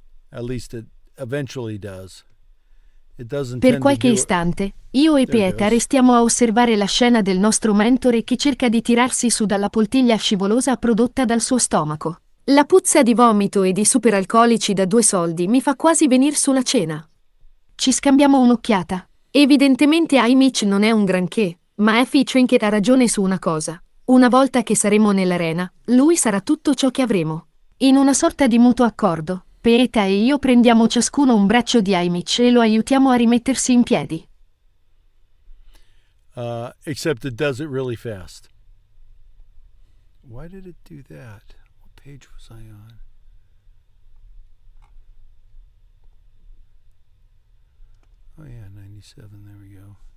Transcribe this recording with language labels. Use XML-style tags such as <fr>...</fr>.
<en>At least it eventually does. It doesn't</en> <it>Per</it> <en>tend</en> <it>qualche</it> <en>to do</en> <it>istante, io e Pieta restiamo a osservare la scena del nostro mentore che cerca di tirarsi su dalla poltiglia scivolosa prodotta dal suo stomaco. La puzza di vomito e di superalcolici da 2 soldi mi fa quasi venir su la cena. Ci scambiamo un'occhiata. Evidentemente amici non è un granché, ma Effie Trinket ha ragione su una cosa. Una volta che saremo nell'arena, lui sarà tutto ciò che avremo. In una sorta di mutuo accordo, Pieta e io prendiamo ciascuno un braccio di Amici e lo aiutiamo a rimettersi in piedi.</it> <en>Except it does it really fast. Why did it do that? What page was I on? Oh yeah, 97, there we go.</en>